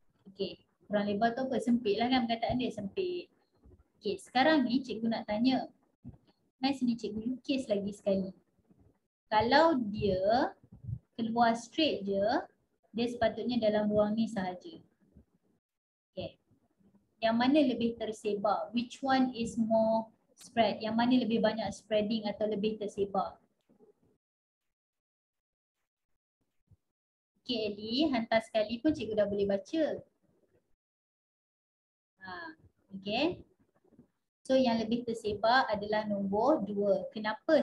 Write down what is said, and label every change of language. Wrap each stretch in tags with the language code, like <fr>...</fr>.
<ms>Okay, kurang lebar tu apa? Sempit lah kan perkataan dia, sempit. Okay, sekarang ni cikgu nak tanya. Mari sini cikgu lukis lagi sekali. Kalau dia keluar straight je, dia sepatutnya dalam ruang ni sahaja. Okay. Yang mana lebih tersebar?</ms> <en>Which one is more spread?</en> <ms>Yang mana lebih banyak spreading atau lebih tersebar? Okay Ellie, hantar sekali pun cikgu dah boleh baca. Okay. So yang lebih tersebar adalah nombor 2. Kenapa?</ms>